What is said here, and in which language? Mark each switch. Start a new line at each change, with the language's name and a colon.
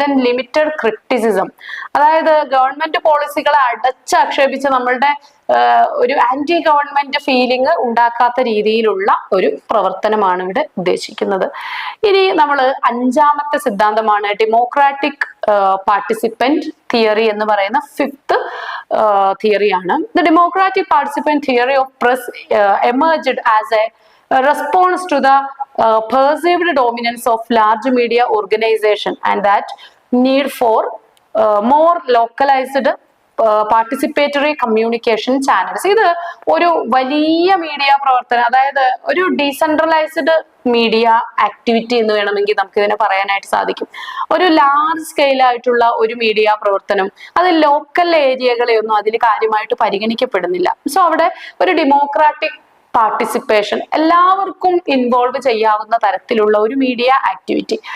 Malayalam: Then limited criticism, അതായത് government പോളിസികളെ അടച്ചാക്ഷേപിച്ച് നമ്മളുടെ ഒരു ആന്റി ഗവൺമെന്റ് ഫീലിംഗ് ഉണ്ടാക്കാത്ത രീതിയിലുള്ള ഒരു പ്രവർത്തനമാണ് ഇവിടെ ഉദ്ദേശിക്കുന്നത്. ഇനി നമ്മൾ അഞ്ചാമത്തെ സിദ്ധാന്തമാണ് ഡെമോക്രാറ്റിക് പാർട്ടിസിപ്പന്റ് തിയറി എന്ന് പറയുന്ന fifth തിയറിയാണ്.
English: The democratic participant theory of press emerged as a response to the perceived dominance of large media organization and that need for more localized participatory communication channels.
Malayalam: ഇത് ഒരു വലിയ media പ്രവർത്തനം, അതായത് ഒരു decentralised media activity എന്ന് വേണമെങ്കിൽ നമുക്ക് ഇതിനെ പറയാനായിട്ട് സാധിക്കും. ഒരു ലാർജ് സ്കെയിൽ ആയിട്ടുള്ള ഒരു മീഡിയ പ്രവർത്തനം, അത് ലോക്കൽ ഏരിയകളെയൊന്നും അതിൽ കാര്യമായിട്ട് പരിഗണിക്കപ്പെടുന്നില്ല. സോ അവിടെ ഒരു ഡെമോക്രാറ്റിക് പാർട്ടിസിപ്പേഷൻ, എല്ലാവർക്കും ഇൻവോൾവ് ചെയ്യാവുന്ന തരത്തിലുള്ള ഒരു മീഡിയ ആക്ടിവിറ്റി.